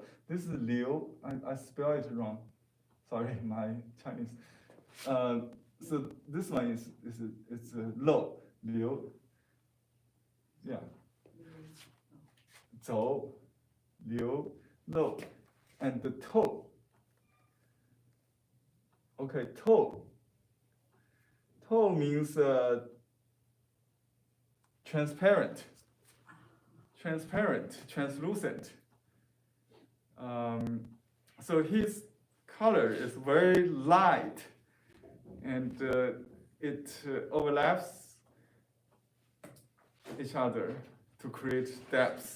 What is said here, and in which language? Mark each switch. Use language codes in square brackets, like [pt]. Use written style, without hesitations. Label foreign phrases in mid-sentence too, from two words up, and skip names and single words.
[en] This is liu. I spell it wrong. Sorry, my Chinese. So this one it's a low liu. Yeah. 走 liu low, and the toe. Okay, toe. Toe means transparent. Transparent, translucent. So his color is very light, and it overlaps each other to create depth.